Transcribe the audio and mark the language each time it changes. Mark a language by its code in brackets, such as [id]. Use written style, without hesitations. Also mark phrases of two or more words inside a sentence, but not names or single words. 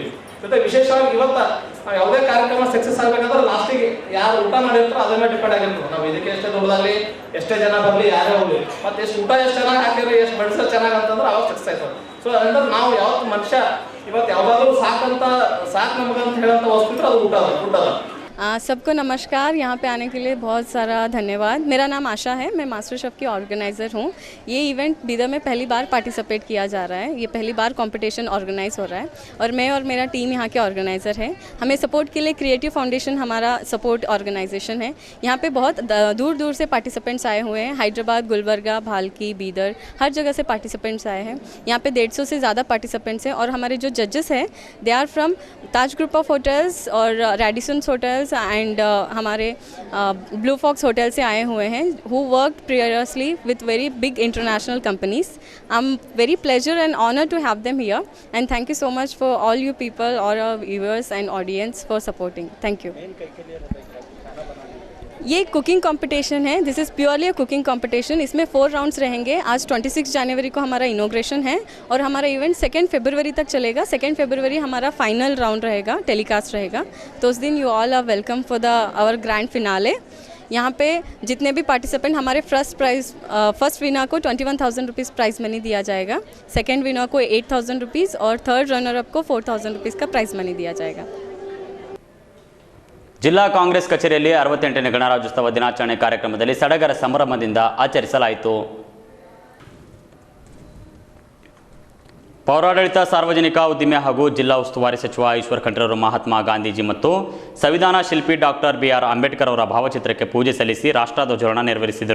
[kn] ಜೊತೆ ವಿಶೇಷವಾಗಿ ಇವತ್ತ ಯಾವುದೇ ಕಾರ್ಯಕ್ರಮ ಸಕ್ಸಸ್ ಆಗ್ಬೇಕಂದ್ರೆ ಲಾಸ್ಟಿಗೆ ಯಾರು ಊಟ ಮಾಡಿರ್ತಾರೋ ಅದ್ರ ಮೇಲೆ ಡಿಪೆಂಡ್ ಆಗಿರ್ತದೆ. ನಾವು ಇದಕ್ಕೆ ಎಷ್ಟೇ ದೊಡ್ಡದಾಗಲಿ ಎಷ್ಟೇ ಜನ ಬರಲಿ ಯಾರೇ ಹೋಗ್ಲಿ, ಮತ್ತೆ ಎಷ್ಟು ಊಟ ಎಷ್ಟು ಚೆನ್ನಾಗಿ ಹಾಕಿದ್ರೆ ಎಷ್ಟು ಬಡಿಸೋದು ಚೆನ್ನಾಗಿ ಅಂತಂದ್ರೆ ಅವಾಗ ಸಕ್ಸಸ್ ಆಯ್ತದೆ. ಸೊ ಅಂದ್ರೆ ನಾವು ಯಾವತ್ತು ಮನುಷ್ಯ ಇವತ್ತು ಯಾವ್ದಾದ್ರು ಸಾಕು ನಮಗಂತ ಹೇಳಂತ ವಸ್ತು ಇದ್ರೆ ಅದು ಊಟ ಅದ. [hi] सबको नमस्कार। यहाँ पे आने के लिए बहुत सारा धन्यवाद। मेरा नाम आशा है, मैं मास्टर शेफ़ की ऑर्गेनाइज़र हूँ। ये इवेंट बीदर में पहली बार पार्टिसिपेट किया जा रहा है, ये पहली बार कंपटीशन ऑर्गेनाइज हो रहा है और मैं और मेरा टीम यहाँ के ऑर्गेनाइज़र है। हमें सपोर्ट के लिए क्रिएटिव फाउंडेशन हमारा सपोर्ट ऑर्गेनाइजेशन है। यहाँ पे बहुत दूर दूर से पार्टिसिपेंट्स आए हुए हैं, हैदराबाद, गुलबर्गा, भाल्की, बीदर, हर जगह से पार्टिसिपेंट्स आए हैं। यहाँ पे 150 से ज़्यादा पार्टिसिपेंट्स हैं और हमारे जो जजेस हैं [en] they are from [hi] ताज ग्रुप ऑफ होटल्स और रेडिसन्स होटल्स एंड हमारे ब्लू फॉक्स होटल से आए हुए हैं, [en] who worked previously with very big international companies. I am very pleasure and honour to have them here and thank you so much for all you people और viewers and audience for supporting. Thank you. [hi] ये कुकिंग कंपटीशन है, [en] this is purely a cooking competition. [hi] इसमें 4 राउंड्स रहेंगे। आज 26 जनवरी को हमारा इनॉग्रेशन है और हमारा इवेंट 2 फरवरी तक चलेगा। 2 फरवरी हमारा फाइनल राउंड रहेगा, टेलीकास्ट रहेगा। तो उस दिन [en] you all are welcome for our grand finale. [hi] यहाँ पे जितने भी पार्टिसिपेंट, हमारे [en] first winner [hi] को 21,000 रुपीज़ [en] prize money [hi] दिया जाएगा, [en] second winner [hi] को 8,000 रुपीज़ और [en] third runner up [hi] को 4,000 रुपीज़ का [en] prize money [hi] दिया जाएगा। [kn] ಜಿಲ್ಲಾ ಕಾಂಗ್ರೆಸ್ ಕಚೇರಿಯಲ್ಲಿ 68ನೇ ಗಣರಾಜ್ಯೋತ್ಸವ ದಿನಾಚರಣೆ ಕಾರ್ಯಕ್ರಮದಲ್ಲಿ ಸಡಗರ ಸಂಭ್ರಮದಿಂದ ಆಚರಿಸಲಾಯಿತು. ಪೌರಾಡಳಿತ, ಸಾರ್ವಜನಿಕ ಉದ್ದಿಮೆ ಹಾಗೂ ಜಿಲ್ಲಾ ಉಸ್ತುವಾರಿ ಸಚಿವ ಈಶ್ವರ್ ಖಂಡ್ರೆ ಮಹಾತ್ಮ ಗಾಂಧೀಜಿ ಮತ್ತು ಸಂವಿಧಾನ ಶಿಲ್ಪಿ ಡಾಕ್ಟರ್ BR ಅಂಬೇಡ್ಕರ್ ಅವರ ಭಾವಚಿತ್ರಕ್ಕೆ ಪೂಜೆ ಸಲ್ಲಿಸಿ ರಾಷ್ಟ್ರಧ್ವಜಾರೋಹಣ ನೆರವೇರಿಸಿದರು.